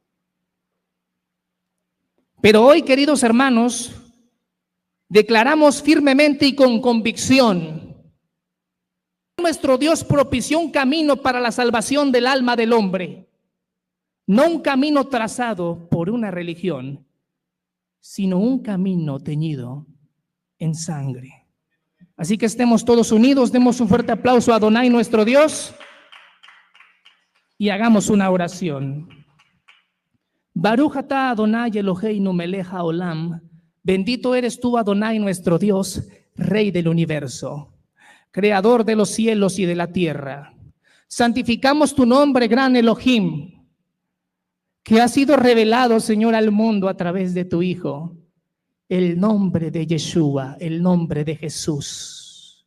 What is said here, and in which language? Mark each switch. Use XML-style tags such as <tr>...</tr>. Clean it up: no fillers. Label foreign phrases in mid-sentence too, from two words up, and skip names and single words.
<es>Pero hoy, queridos hermanos, declaramos firmemente y con convicción: nuestro Dios propició un camino para la salvación del alma del hombre, no un camino trazado por una religión, sino un camino teñido en sangre. Así que estemos todos unidos, demos un fuerte aplauso a Adonai, nuestro Dios, y hagamos una oración.</es> <he>ברוך אתה אדוני אלוהינו מלך העולם,</he> <es>bendito eres tú, Adonai, nuestro Dios, Rey del universo, Creador de los cielos y de la tierra. Santificamos tu nombre, gran Elohim, que ha sido revelado, Señor, al mundo a través de tu Hijo, el nombre de Yeshua, el nombre de Jesús.</es>